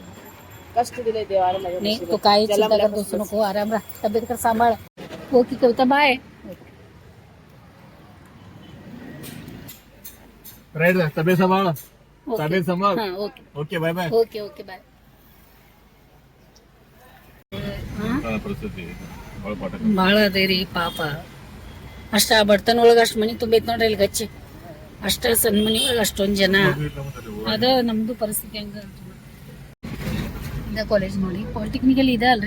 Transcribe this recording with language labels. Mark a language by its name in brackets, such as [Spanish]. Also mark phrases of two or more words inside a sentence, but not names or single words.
[Marathi] कष्ट दिले देवाला माझ्या नाही नशिबात. तो काय त्याला चिंता करत आपल्या बसू नको. आराम राहा, तब्येत कर सांभाळ. [English] Okay Kavita, bye. [Marathi] राईट. तब्येत सांभाळ. [English] Okay. [Marathi] तब्येत सांभाळ. हा, ओके [English] Okay. Bye bye. Okay okay bye. [Kannada] ಭಾಳ ಅದೇ ರೀ ಪಾಪ. ಅಷ್ಟ ಆ ಬಡತನ ಒಳಗೆ ಅಷ್ಟು ಮನಿ ತುಂಬೈತ್ ನೋಡ್ರಿ ಇಲ್ಲಿ ಗಚ್ಚಿ. ಅಷ್ಟ ಸಣ್ಣ ಮನಿ ಒಳಗೆ ಅಷ್ಟೊಂದು ಜನ. ಅದ ನಮ್ದು ಪರಿಸ್ಥಿತಿ ಹಂಗ. ಇದ ಕಾಲೇಜ್ ನೋಡಿ, ಪಾಲಿಟೆಕ್ನಿಕಲ್ ಇದೆ ಅಲ್ರಿ.